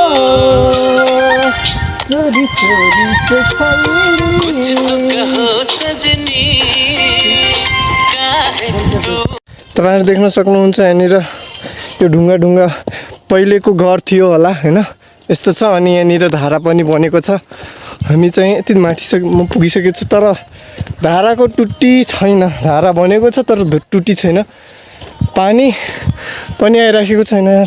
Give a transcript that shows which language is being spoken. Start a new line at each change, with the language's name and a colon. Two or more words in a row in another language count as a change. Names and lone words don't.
Hindi: चोरी से कुछ तो कहो सजनी काहे तू।
Nepali: तपाईँहरू देख्न सक्नुहुन्छ यहाँनिर यो ढुङ्गा ढुङ्गा पहिलेको घर थियो होला होइन यस्तो छ। अनि यहाँनिर धारा पनि बनेको छ। हामी चाहिँ यति माथि म पुगिसकेको छु तर धाराको टुट्टी छैन। धारा बनेको छ तर टुट्टी छैन। पानी पनि आइराखेको छैन यार।